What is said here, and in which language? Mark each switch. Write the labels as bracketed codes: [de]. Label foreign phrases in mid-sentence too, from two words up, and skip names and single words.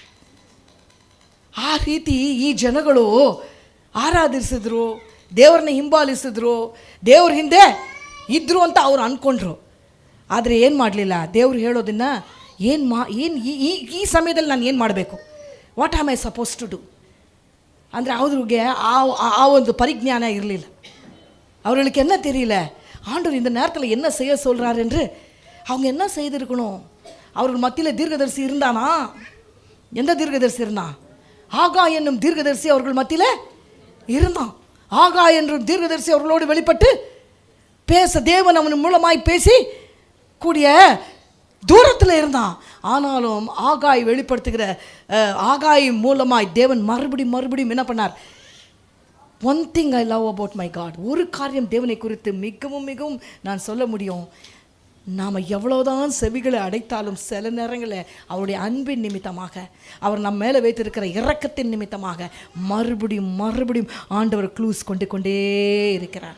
[kn] ಆ ರೀತಿ ಈ ಜನಗಳು ಆರಾಧಿಸಿದ್ರು, ದೇವ್ರನ್ನ ಹಿಂಬಾಲಿಸಿದ್ರು, ದೇವ್ರ ಹಿಂದೆ ಇದ್ರು ಅಂತ ಅವ್ರು ಅಂದ್ಕೊಂಡ್ರು. ಆದರೆ ಏನು ಮಾಡಲಿಲ್ಲ. ದೇವ್ರು ಹೇಳೋದನ್ನು ಈ ಸಮಯದಲ್ಲಿ ನಾನು ಏನು ಮಾಡಬೇಕು? [en] What am I supposed to do [kn] ಅಂದರೆ ಅವ್ರಿಗೆ ಆ ಒಂದು ಪರಿಜ್ಞಾನ ಇರಲಿಲ್ಲ. [ta] அவர்களுக்கு என்ன தெரியல, ஆண்டவர் இந்த நேரத்தில் என்ன செய்ய சொல்கிறார் என்று அவங்க என்ன செய்திருக்கணும்? அவர்கள் மத்தியில் தீர்க்கதரிசி இருந்தானா? எந்த தீர்க்கதரிசி இருந்தான்? ஆகா என்னும் தீர்க்கதரிசி அவர்கள் மத்தியில் இருந்தான். ஆகா என்னும் தீர்க்கதரிசி அவர்களோடு வெளிப்பட்டு பேச, தேவன் அவன் மூலமாய் பேசி கூடிய தூரத்தில் இருந்தான். ஆனாலும் ஆகாய் வெளிப்படுத்துகிற ஆகாய் மூலமாய் தேவன் மறுபடியும் என்ன பண்ணார்? [en] One thing I love about my God, [ta] ஒரு காரியம் தேவனை குறித்து மிகவும் நான் சொல்ல முடியும். நாம் எவ்வளோதான் செவிகளை அடைத்தாலும் சில நேரங்களில் அவருடைய அன்பின் நிமித்தமாக, அவர் நம்ம மேலே வைத்திருக்கிற இரக்கத்தின் நிமித்தமாக மறுபடியும் ஆண்டவர் க்ளூஸ் கொண்டே இருக்கிறார்.